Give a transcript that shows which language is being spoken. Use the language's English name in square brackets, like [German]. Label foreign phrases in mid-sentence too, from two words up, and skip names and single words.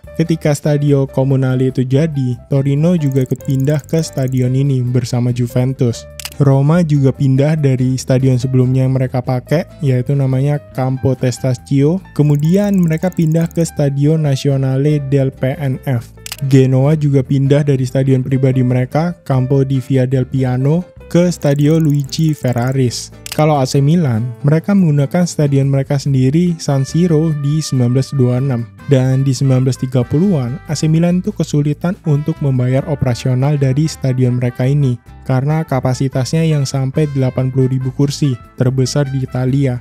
[Indonesian] Ketika Stadio Comunale itu jadi, Torino juga ikut pindah ke stadion ini bersama Juventus. Roma juga pindah dari stadion sebelumnya yang mereka pakai, yaitu namanya Campo Testaccio. Kemudian mereka pindah ke Stadio Nazionale del PNF. Genoa juga pindah dari stadion pribadi mereka, Campo di Via del Piano, ke Stadio Luigi Ferraris. Kalau AC Milan, mereka menggunakan stadion mereka sendiri, San Siro, di 1926. Dan di 1930-an, AC Milan itu kesulitan untuk membayar operasional dari stadion mereka ini, karena kapasitasnya yang sampai 80.000 kursi, terbesar di Italia.